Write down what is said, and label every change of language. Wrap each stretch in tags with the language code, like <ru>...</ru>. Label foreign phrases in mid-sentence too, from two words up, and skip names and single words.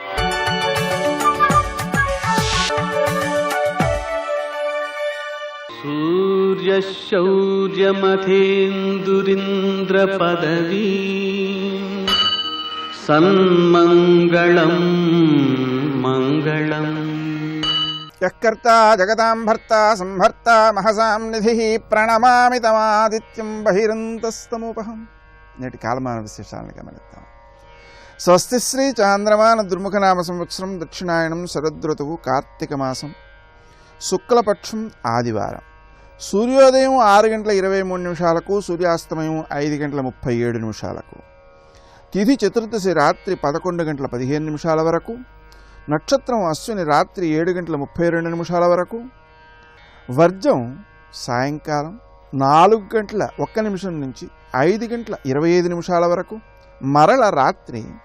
<sa>सूर्यशौर्यमथेन्दुरिन्द्रपदवी सन्मङ्गलं मङ्गलम्। यःकर्ता जगतां भर्ता संहर्ता महसां निधिः प्रणमामि तमादित्यं बहिरन्तस्तमुपहं।</sa> <te>నేటి కాలమాన విశేషాలను గమనిద్దాం. స్వస్తి శ్రీ చాంద్రమాన దుర్ముఖనామ సంవత్సరం దక్షిణాయనం శరదృతువు కార్తీక మాసం శుక్లపక్షం ఆదివారం. సూర్యోదయం 6:23 సూర్యాస్తమయం 5:37 తిథి చతుర్దశి రాత్రి 11:15 వరకు, నక్షత్రం అశ్విని రాత్రి 7:32 వరకు, వర్జం సాయంకాలం 4:01 నుంచి 5:25 వరకు, మరల రాత్రి</te>